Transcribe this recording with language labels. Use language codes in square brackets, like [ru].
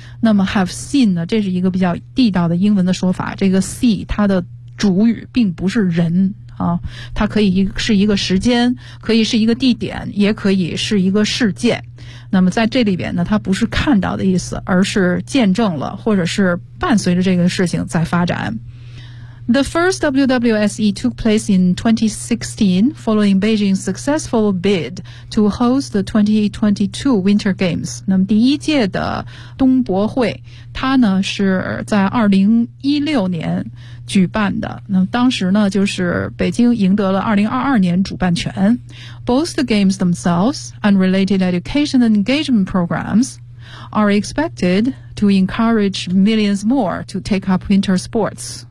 [zh] 那么 [en] have seen [zh] 呢，这是一个比较地道的英文的说法，这个 see 它的主语并不是人啊，它可以是一个时间，可以是一个地点，也可以是一个事件。那么在这里边呢，它不是看到的意思，而是见证了或者是伴随着这个事情在发展。 [en] The first WWSE took place in 2016 following Beijing's successful bid to host the 2022 Winter Games. [zh] 那么第一届的冬博会它呢是在2016年举办的，那么当时呢就是北京赢得了2022年主办权。 [en] Both the games themselves and related education and engagement programs are expected to encourage millions more to take up winter sports.